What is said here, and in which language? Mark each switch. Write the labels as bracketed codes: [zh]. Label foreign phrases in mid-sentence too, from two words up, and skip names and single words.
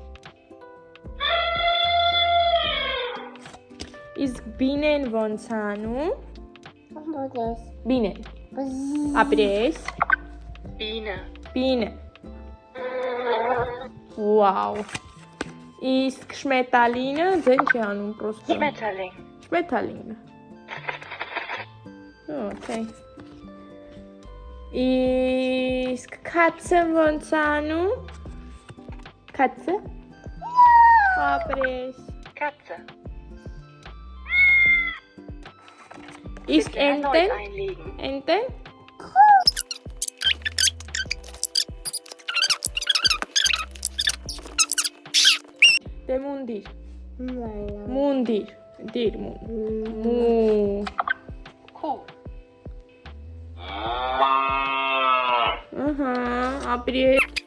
[hy] Իսկ բինեն ոնց անում Բինեն ապրես [de] Biene. Biene. Wow. [hy] Իսկ շմետալինը ձեն չի անում պրոստը։ [de] Schmetterling. Schmetterling. Okay. [hy] Իսկ Katze ոնց անում? Katze? Ապրես։ [de] Katze. [hy] Իսկ [de] Bitte erneut [hy] entեն? [de] einlegen. [hy] Entեն? Դե մունդիր։ Մունդիր։ Դիր մու։ [de] Kuh. [hy] Ահա, ապրես։